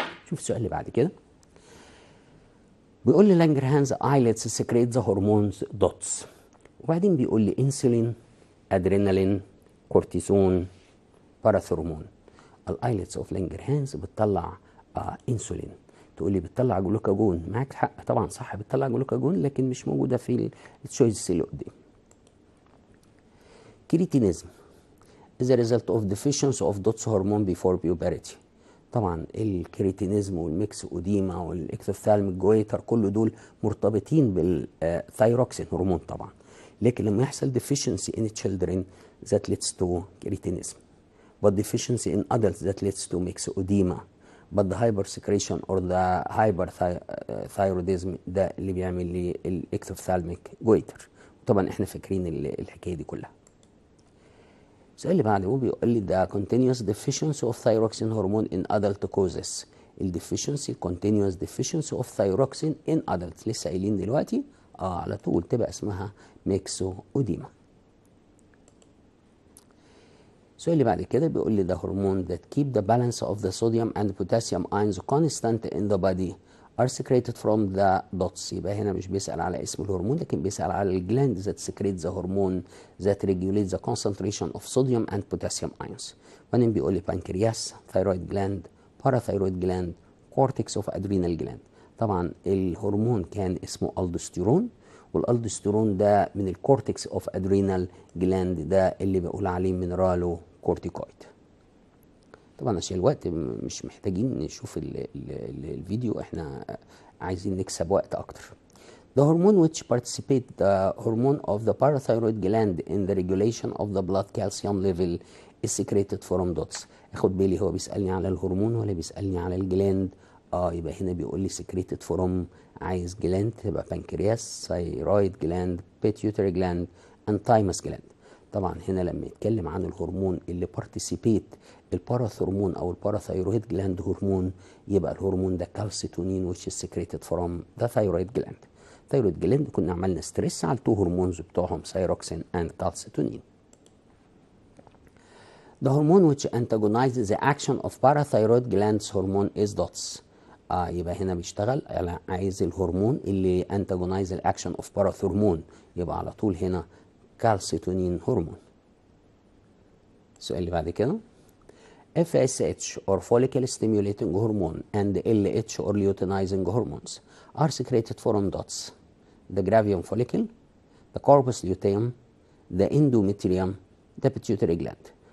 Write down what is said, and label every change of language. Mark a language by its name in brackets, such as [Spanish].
[Arabic] شوف السؤال اللي بعد كده، بيقول لي [English] Langerhans islets secrete the hormones dots, [Arabic] وبعدين بيقول لي انسولين، ادرينالين، كورتيزون، باراثرمون. الايلتس اوف لانجرهانز بتطلع انسولين. تقول لي بتطلع جلوكاجون، معاك حق طبعا صح بتطلع جلوكاجون، لكن مش موجوده في التشويس اللي قدام. [English] Cretinism is a result of deficiency of DOTS hormone before puberty. [Arabic] طبعا الكريتينيزم والميكس اوديما والاكتوثالميك جويتر كل دول مرتبطين بالثايروكسين هرمون طبعا، لكن لما يحصل [English] deficiency in children that leads to cretinism, but deficiency in adults that leads to myxedema, but the hypersecretion or the hyperthyroidism [Arabic] ده اللي بيعمل لي الاكتوثالميك جويتر. طبعا احنا فاكرين الحكايه دي كلها. السؤال اللي بعده بيقول لي ده [English] continuous deficiency of thyroxine hormone in adult causes. [Arabic] الديفيشنسي [English] continuous deficiency of thyroxine in adults [Arabic] لسه قايلين دلوقتي على طول تبقى اسمها ميكسوديما. السؤال اللي بعد كده بيقول لي ده [English] Hormone that keep the balance of the sodium and potassium ions constant in the body are secreted from the dots. [Arabic] يبقى هنا مش بيسأل على اسم الهرمون، لكن بيسأل على الجلاند [English] that secretes the hormone that regulates the concentration of sodium and potassium ions. [Arabic] وبعدين بيقول لي [English] pancreas, thyroid gland, parathyroid gland, cortex of adrenal gland. [Arabic] طبعا الهرمون كان اسمه الدوستيرون، والالدوستيرون ده من الكورتكس اوف ادرينال جلاند، ده اللي بقول عليه مينرالو كورتيكويد. طبعا عشان الوقت مش محتاجين نشوف الفيديو، احنا عايزين نكسب وقت اكتر. [English] The hormone which participate the hormone of the parathyroid gland in the regulation of the blood calcium level is secreted from dots. [Arabic] اخد بالي هو بيسألني على الهرمون ولا بيسألني على الجلاند؟ يبقى هنا بيقول لي [English] secreted from، [Arabic] عايز جلاند تبقى بنكرياس، ثايرويد جلاند، بيتيوتري جلاند، and thymus جلاند. طبعا هنا لما يتكلم عن الهرمون اللي بارتيسيبيت الباراثرمون او الباراثايرويد جلاند هرمون، يبقى الهرمون ده كالسيتونين [English] which is secreted from the thyroid gland. [Arabic] thyroid gland كنا عملنا ستريس على التو هرمونز بتوعهم ثايروكسين and calcitonin. [English] The hormone which antagonizes the action of parathyroid glands hormone is DOTS. [Arabic] يبقى هنا بيشتغل على عايز الهرمون اللي [English] antagonize the action of parathormone، [Arabic] يبقى على طول هنا calcitonin هرمون. السؤال اللي بعد كده [English] FSH or follicle stimulating hormone and LH or luteinizing hormones are secreted from dots: the gravium follicle, the corpus luteum, the endometrium, the pituitary gland.